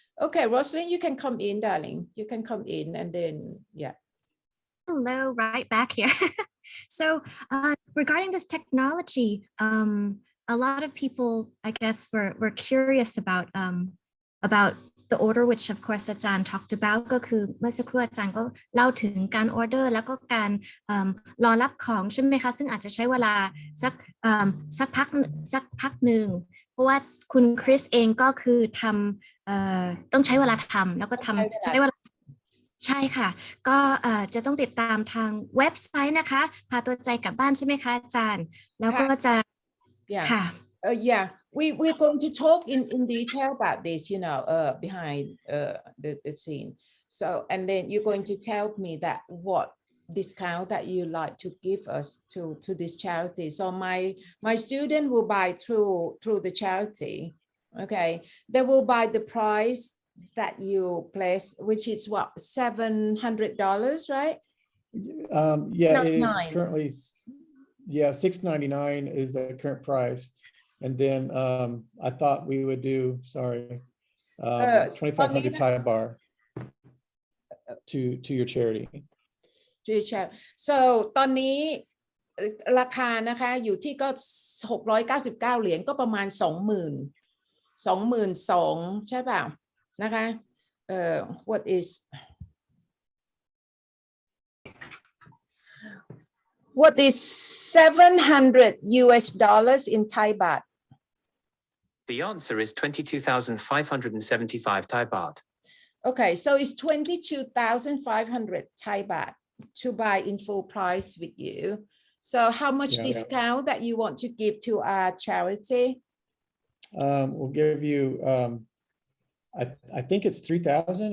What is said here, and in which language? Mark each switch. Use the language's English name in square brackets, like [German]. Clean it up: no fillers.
[English] Okay, Rosalind, you can come in, darling. You can come in, and then Hello, right back here. So regarding this technology, a lot of people, I guess, were curious about the order, which of course อาจารย์ talked about [Thai] ก็คือเมื่อสักครู่อาจารย์ก็เล่าถึงการ order แล้วก็การรอรับของใช่ไหมคะซึ่งอาจจะใช้เวลา สักพักหนึ่งเพราะว่าคุณคริสเองก็คือทำต้องใช้เวลาทำแล้วก็ใช้เวลาใช่ค่ะก็จะต้องติดตามทางเว็บไซต์นะคะพาตัวใจกลับบ้านใช่ไหมคะอาจารย์แล้วก็จะค่ะ [English] yeah we're going to talk in detail about this behind the scene, so and then you're going to tell me that what discount that you like to give us to this charity. So my student will buy through the charity. Okay, they will buy the price that you place, which is what, $700, right? Yeah, it is currently $699 is the current price. And then I thought we would do 2,500 Thai bar to your charity. To your charity. [Thai] So ตอนนี้ราคานะคะอยู่ที่ก็$699ก็ประมาณ22,000ใช่ป่ะนะคะ [English] what is $700 in Thai baht? The answer is 22,575 Thai baht. Okay, so it's 22,500 Thai baht to buy in full price with you. So how much Yeah. discount that you want to give to our charity? We'll give you, I think it's 3,000.